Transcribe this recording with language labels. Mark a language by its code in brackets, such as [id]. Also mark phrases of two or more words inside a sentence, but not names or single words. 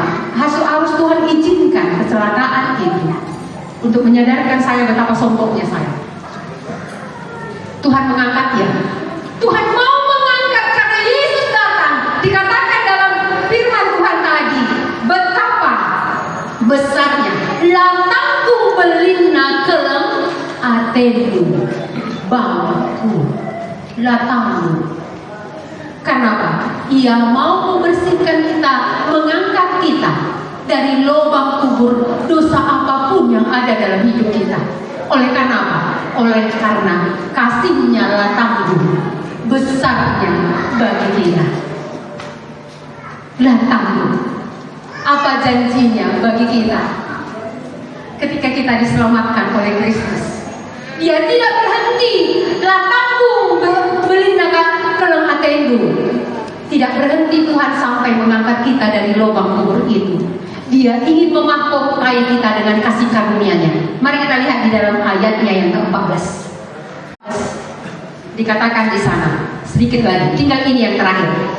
[id] Harus Tuhan izinkan kecelakaan itu untuk menyadarkan saya betapa sombongnya saya. Tuhan mengangkatnya. Tuhan mau mengangkat karena Yesus datang. Dikatakan dalam firman Tuhan tadi betapa besarnya [btx] latangku belina keleng atendu bangku latangmu. [id] Kenapa? Ia mau membersihkan kita, mengangkat kita dari lubang kubur dosa apapun yang ada dalam hidup kita. Oleh karena apa? Oleh karena kasihnya latangmu besarnya bagi kita. Latangmu, apa janjinya bagi kita? Ketika kita diselamatkan oleh Kristus, Dia tidak berhenti. [btx] Latangmu belinaga keleng atendu. [id] Tidak berhenti Tuhan sampai mengangkat kita dari lubang kubur itu. Dia ingin memahkotai kita dengan kasih karunia-Nya. Mari kita lihat di dalam ayatnya yang ke-14. Dikatakan di sana, sedikit lagi, tinggal ini yang terakhir.